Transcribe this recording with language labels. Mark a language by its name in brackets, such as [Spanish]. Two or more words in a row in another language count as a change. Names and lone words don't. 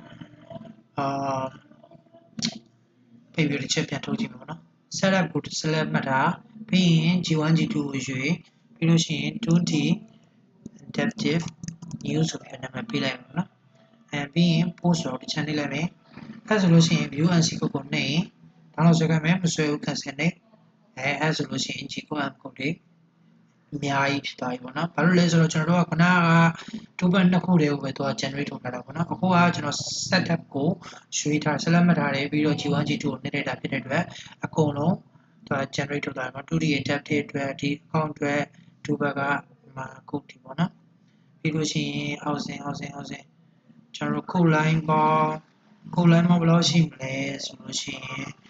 [Burmese] ပိတ်ပြီးတစ်ချက်ပြန်ထုတ်ကြည့်မယ်ပေါ့နော် setup ကို select မှတ်တာပြီးရင် G1 G2 ကိုရွေးပြီးလို့ရှိရင် [English] 2D adaptive new [Burmese] ဆိုပြီးနာမည်ပေးလိုက်မယ်ပေါ့နော်ပြီးရင် post ဆိုတော့တစ်ချက်နှိပ်လိုက်မယ်အဲ့ဆိုလို့ရှိ ရင် [English] view and G code [Burmese] ကိုနှိပ်ရင် download ဆွဲခိုင်းမယ်မဆွဲဘူး cancel နှိပ်အဲ့ဆိုလို့ရှိရင် [English] G code M code [Burmese] တွေအများကြီးဖြစ်သွားပြီပေါ့နော်ဘာလို့လဲဆို တော့ကျွန်တော်တို့ကခုနက2 band နှစ်ခုတည်းကိုပဲသူက generate ထုတ်ထားတာပေါ့နော်အခုကကျွန်တော် setup ကိုရွှေ့ထား select မှတ် ထားတယ်ပြီးတော့ G1 G2 ကိုနှိပ်လိုက်တာဖြစ်တဲ့အတွက်အကုန်လုံးသူက generate ထုတ်ထားတယ်ပေါ့ [English] 2D adaptive [Burmese] အတွက်ဒီ account အတွက်2 band ကမှာ code ဒီပေါ့နော်ပြီးလို့ရှိရင်အောက်စဉ်ကျွန်တော်တို့ [English] code line [Burmese] ပေါင်းဘယ်လောက်ရှိမလဲဆိုလို့ရှိရင်